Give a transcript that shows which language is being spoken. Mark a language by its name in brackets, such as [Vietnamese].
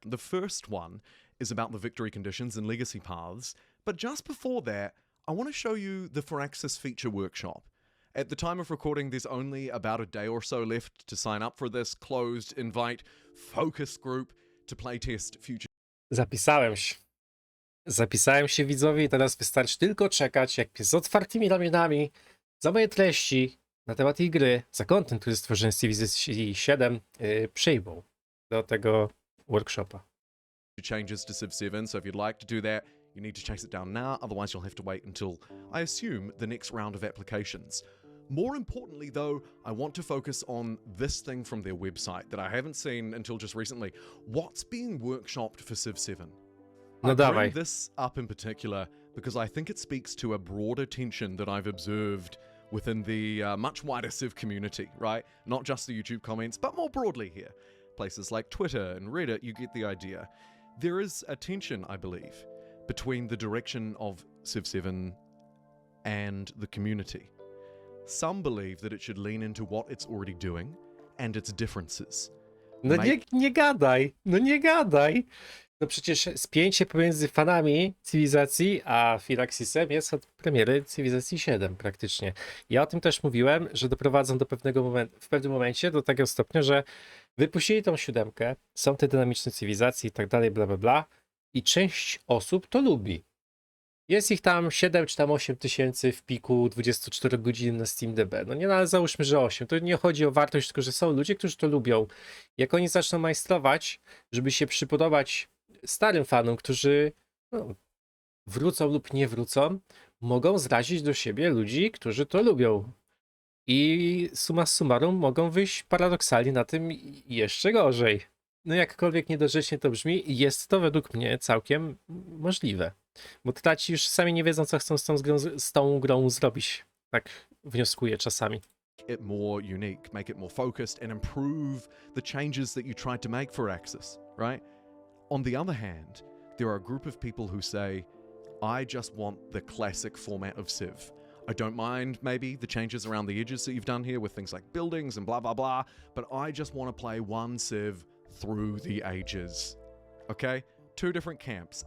[English] The first one is about the victory conditions and legacy paths, but just before that, I want to show you the Firaxis feature workshop. At the time of recording, there's only about a day or so left to sign up for this closed invite focus group to playtest future [Polish] Zapisałem się widzowie i teraz wystarczy tylko czekać, jak z otwartymi ramionami za moje treści na temat tej gry, za content, który stworzyłem z Civilization 7, przyjmą do tego workshopa. [English] changes to Civ 7, so if you'd like to do that, you need to chase it down now, otherwise you'll have to wait until, I assume, the next round of applications. More importantly, though, I want to focus on this thing from their website that I haven't seen until just recently. What's being workshopped for Civ 7? [Polish] No [English] I [Polish] dawaj. [English] bring this up in particular because I think it speaks to a broader tension that I've observed within the much wider Civ community, right? Not just the YouTube comments, but more broadly here. Places like Twitter and Reddit, you get the idea. There is a tension, I believe, between the direction of Civ 7 and the community. Some believe that it should lean into what it's already doing and its differences. [Polish] No nie gadaj, no nie gadaj. No przecież spięcie pomiędzy fanami cywilizacji a Firaxisem jest od premiery Cywilizacji 7 praktycznie. Ja o tym też mówiłem, że doprowadzą do pewnego momentu, w pewnym momencie do takiego stopnia, że wypuścili tą 7, są te dynamiczne cywilizacje i tak dalej, bla bla bla, i część osób to lubi. Jest ich tam 7 czy tam 8 tysięcy w piku 24 godzin na SteamDB. No nie, no ale załóżmy, że 8. To nie chodzi o wartość, tylko że są ludzie, którzy to lubią. Jak oni zaczną majstrować, żeby się przypodobać starym fanom, którzy no, wrócą lub nie wrócą, mogą zrazić do siebie ludzi, którzy to lubią. I summa summarum mogą wyjść paradoksalnie na tym jeszcze gorzej. no jakkolwiek niedorzecznie to brzmi, jest to według mnie całkiem możliwe. Bo traci już sami nie wiedzą, co chcą z tą grą zrobić. Tak wnioskuję czasami. [English] It more unique, make it more focused, and improve the changes that you tried to make Firaxis, right? On the other hand, there are a group of people who say, I just want the classic format of Civ. I don't mind maybe the changes around the edges that you've done here with things like buildings and blah blah blah, but I just want to play one Civ through the ages. Okay? Two different camps.